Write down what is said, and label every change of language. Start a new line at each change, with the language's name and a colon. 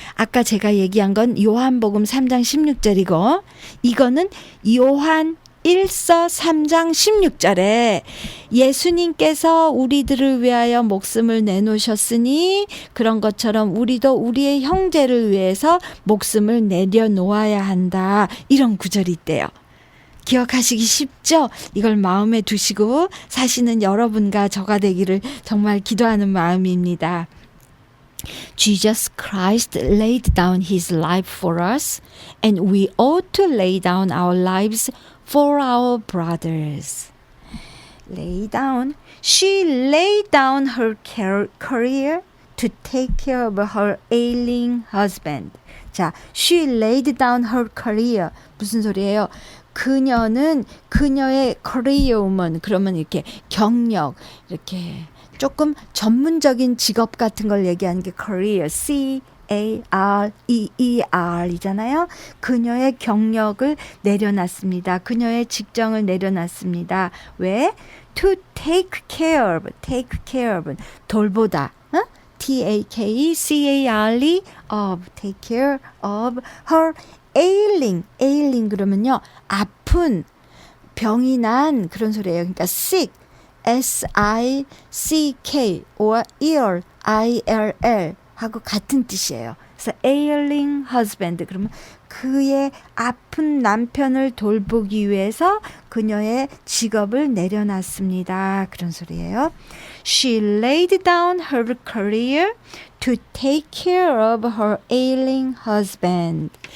Korean: 아까 제가 얘기한 건 요한복음 3장 16절이고 이거는 요한 1서 3장 16절에 예수님께서 우리들을 위하여 목숨을 내놓으셨으니 그런 것처럼 우리도 우리의 형제를 위해서 목숨을 내려놓아야 한다. 이런 구절이 있대요. 기억하시기 쉽죠? 이걸 마음에 두시고 사시는 여러분과 저가 되기를 정말 기도하는 마음입니다.
English: Jesus Christ laid down his life for us, and we ought to lay down our lives for our brothers. Lay down. She laid down her career to take care of her ailing husband.
Korean: 자,
English: she laid down her career.
Korean: 무슨 소리예요? 그녀는 그녀의
English: career woman,
Korean: 그러면 이렇게 경력, 이렇게 조금 전문적인 직업 같은 걸 얘기하는 게 career, C-A-R-E-E-R 이잖아요. 그녀의 경력을 내려놨습니다. 그녀의 직장을 내려놨습니다. 왜?
English: To take care of,
Korean: 돌보다. T-A-K-E-C-A-R-E of,
English: take care of her ailing
Korean: 그러면요 아픈 병이 난 그런 소리예요. 그러니까 sick, S-I-C-K or ill, I-L-L 하고 같은 뜻이에요. 그래서
English: ailing husband
Korean: 그러면 그의 아픈 남편을 돌보기 위해서 그녀의 직업을 내려놨습니다. 그런 소리예요.
English: She laid down her career to take care of her ailing husband.